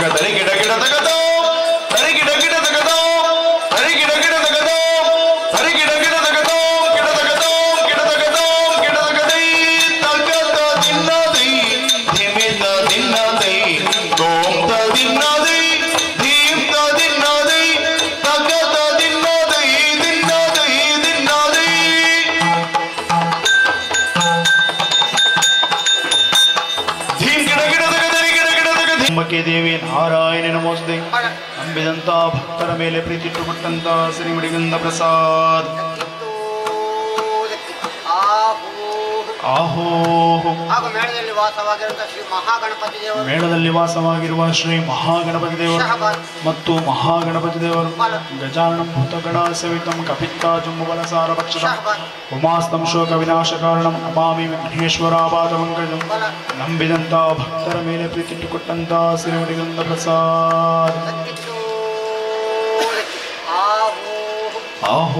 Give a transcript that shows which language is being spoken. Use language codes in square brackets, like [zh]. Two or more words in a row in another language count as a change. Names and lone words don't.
[sa] ದೈ ಗಿಡ ಗಿಡದಗ ದ ದೈ ಗಿಡ ಗಿಡದಗ ದ ದೈ ಗಿಡ ಗಿಡದಗ ದ ದೈ ಗಿಡ ಗಿಡದಗ ದ ಗಿಡದಗ ದ ಗಿಡದಗ ದ ಗಿಡದಗ ದೈ ತಗದ ದಿನ ದೈ ಧಿಮಿತ ದಿನ ದೈ ತೋಂ ತ ದಿನ ದೈ ಧೀಂ ತ ದಿನ ದೈ ತಗದ ದಿನ ದೈ ದಿನ ದೈ ದಿನ ದೈ ಧೀಂ ಗಿಡ ಗಿಡದಗ ದೈ ಗಿಡ ಗಿಡದಗ ಧಿಮ್ಮಕ್ಕೆ ದೇವಿ ನಾರಾಯಣ ನಮೋಸ್ತೆ [kn] ನಂಬಿದಂತ ಭಕ್ತರ ಮೇಲೆ ಪ್ರೀತಿಟ್ಟುಕೊಟ್ಟಂತ ಶ್ರೀ ಮುಡಿಗಂಧ ಪ್ರಸಾದ್ ಆಹೋ ಹಾಗೂ ಮೇಳದಲ್ಲಿ ವಾಸವಾಗಿರುವಂತಹ ಶ್ರೀ ಮಹಾಗಣಪತಿ ದೇವರು ಮೇಳದಲ್ಲಿ ವಾಸವಾಗಿರುವ ಶ್ರೀ ಮಹಾಗಣಪತಿ ದೇವರು ಮತ್ತು ಮಹಾಗಣಪತಿ ದೇವರು [sa] ಗಜಾನನಂ ಭೂತಗಣ ಸವಿತಂ ಕಪಿತ್ತಾ ಜಂಬುಬಲಸಾರ ಭಕ್ಷಣಂ ಉಮಾಸ್ತಂ ಶೋಕ ವಿನಾಶ ಕಾರಣಂ ಅಮಾಮಿ ವಿಘ್ನೇಶ್ವರಾಪಾದಪಂಕಜಂ [kn] ನಂಬಿದಂತ ಭಕ್ತರ ಮೇಲೆ ಪ್ರೀತಿಟ್ಟುಕೊಟ್ಟಂತ ಶ್ರೀ ಮುಡಿಗಂಧ ಪ್ರಸಾದ್ ಆಹೋ